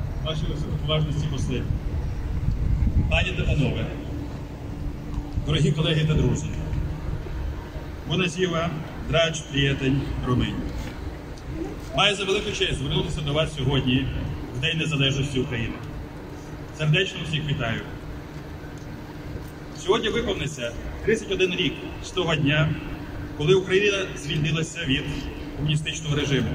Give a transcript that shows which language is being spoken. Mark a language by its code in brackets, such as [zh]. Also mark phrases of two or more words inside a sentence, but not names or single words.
[uk] ваші поважності посли, пані та панове, дорогі колеги та друзі, [ro] Bună ziua, dragi [uk] приятель румунів. Маю за велику честь звернутися до вас сьогодні, в День Незалежності України. Сердечно всіх вітаю. Сьогодні виповниться 31 рік з того дня, коли Україна звільнилася від комуністичного режиму.